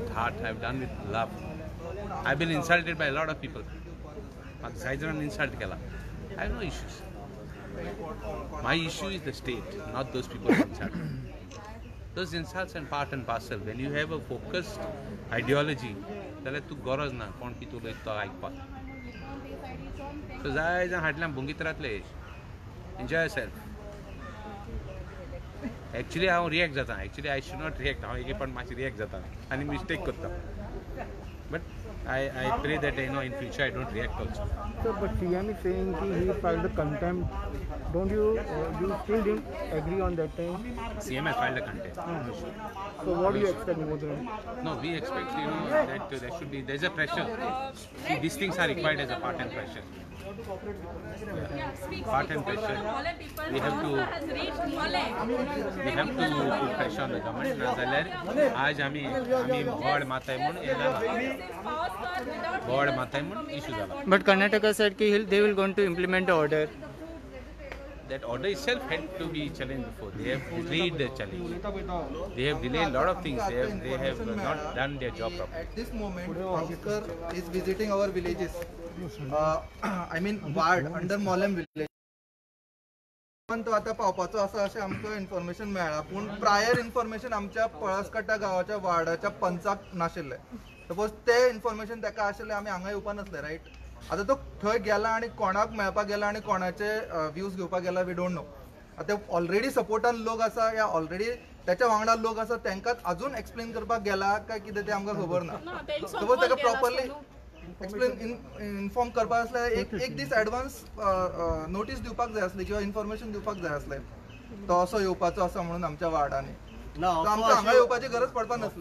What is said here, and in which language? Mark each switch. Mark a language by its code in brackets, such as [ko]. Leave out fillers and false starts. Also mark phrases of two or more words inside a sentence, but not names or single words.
[en] with heart I've done it with love I've been insulted by a lot of people but Zaijan insult kela I have no issues my issue is the state not those people who insult those insults and part and parcel when you have a focused ideology [kok] जाल्यार तू गरज ना कोण कितें उलयता तो आयकपाक सो जाय जाण हाटल्यान भुंगीत रावतले [en] enjoy yourself एक्चुअली [kok] हांव रिएक्ट जाता [en] actually I should not react [kok] हांव एक पण मातशी रिएक्ट जाता आनी मिस्टेक करता [en] बट I pray that in future I don't react also. So, but CM is saying he filed a contempt. Don't you still didn't agree on that time? CM has filed a contempt. So what do you expect more than? No, we expect that there should be there's a pressure. See, these things are required as a part and pressure. Part and pressure. We have to put pressure on the government. [kok] नाजाल्यार आज आमी बोर्ड माताय म्हणून येयला बोर्ड माताय म्हणून इशू जाला. [en] But Karnataka said they will going to implement the order. That order itself had to be challenged before. They have delayed the challenge. They have delayed a lot of things. They have not done their job properly. At this moment, Bhaskar is visiting our villages. I mean, ward under Mollem village. [kok] पण तो आता पावपाचो आसा अशें आमकां इन्फॉर्मेशन मेळ्ळा पूण [en] prior information [kok] आमच्या पळसकट्टा गांवाच्या वार्डाच्या पंचाक नाशिल्लें सपोज ते इन्फॉर्मेशन ताका आशिल्लें आमी हांगा येवपा नासले रायट आता तो थंय गेला आणि कोणाक मेळपाक गेला आणि कोणाचे व्ह्यूज घेवपाक गेला [en] we don't know [kok] आता ऑलरेडी सपोर्टान लोक आसा या ऑलरेडी त्याच्या वांगडा लोक आसा तांकांच अजून एक्सप्लेन करपाक गेला काय कितें तें आमकां खबर ना सपोज ताका [en] properly explain inform [kok] करपाक आसल्यार एक दीस [en] advance notice [kok] दिवपाक जाय आसली किंवा इन्फॉर्मेशन दिवपाक जाय आसलें तो असो येवपाचो आसा म्हणून आमच्या वार्डांनी आमकां हांगा येवपाची गरज पडपाक नासली